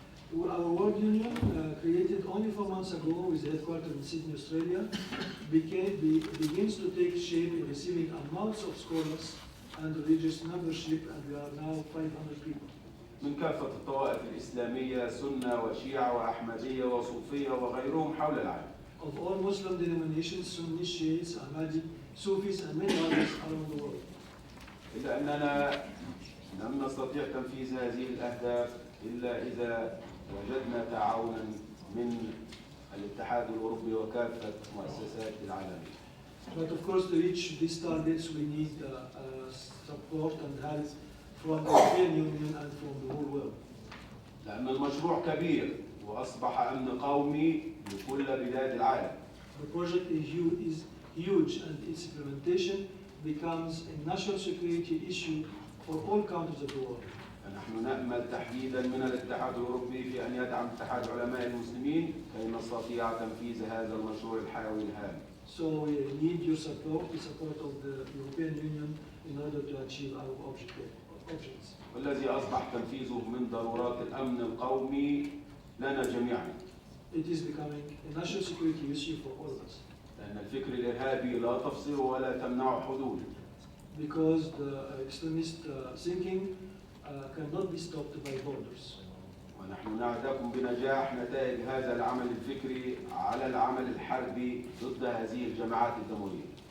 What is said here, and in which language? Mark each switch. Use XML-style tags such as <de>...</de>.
<en>Our world union, created only 4 months ago with headquarters in Sydney, Australia, begins to take shape in receiving amounts of scholars and religious membership, and we are now 500 people.</en> <ar>من كافة الطوائف الإسلامية، سنة وشيعة وأحمدية وصوفية وغيرهم حول العالم.</ar> <en>Of all Muslim denominations, Sunni, Shiites, Ahmadi, Sufis, and many others around the world.</en> <ar>إلا أننا لم نستطيع تنفيذ هذه الأهداف إلا إذا وجدنا تعاونا من الاتحاد الأوروبي وكافة مؤسسات العالمية.</ar> <en>But of course, to reach these targets, we need support and help from the European Union and from the whole world.</en> <ar>لأن المشروع كبير وأصبح أمن قومي لكل بلاد العالم.</ar> <en>The project is huge, and its implementation becomes a national security issue for all countries of the world.</en> <ar>فنحن نأمل تحديدا من الاتحاد الأوروبي في أن يدعم اتحاد علماء المسلمين كي نستطيع تنفيذ هذا المشروع الحيوي الهام.</ar> <en>So we need your support, the support of the European Union, in order to achieve our objectives.</en> <ar>والذي أصبح تنفيذه من ضرورات الأمن القومي لنا جميعا.</ar> <en>It is becoming a national security issue for all of us.</en> <ar>لأن الفكر الإرهابي لا تفصل ولا تمنع حدوده.</ar> <en>Because the extremist thinking cannot be stopped by borders.</en> <ar>ونحن نعدكم بنجاح نتائج هذا العمل الفكري على العمل الحربي ضد هذه الجماعات الدموية.</ar>